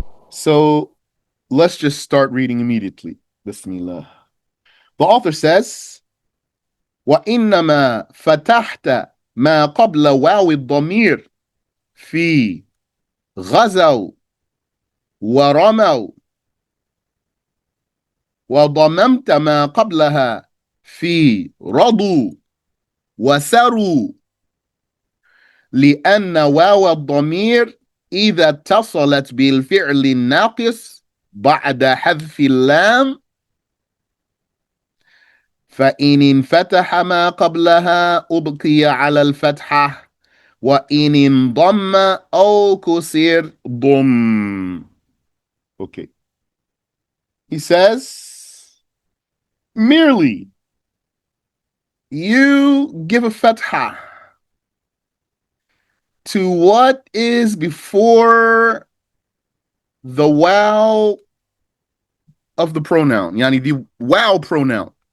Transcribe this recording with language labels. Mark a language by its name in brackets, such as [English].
[English] So let's just start reading immediately. Bismillah. The author says, [Arabic] وإنما فتحت ما قبل واو الضمير في غزوا ورموا وضممت ما قبلها في رضوا وسروا لأن واو الضمير إذا اتصلت بالفعل الناقص بعد حذف اللام فإن انفتح ما قبلها أبقي على الفتحة وإن انضم أو كسر ضم. [English] Okay. He says, merely you give a fatha to what is before the wow of the pronoun, yani the wow pronoun.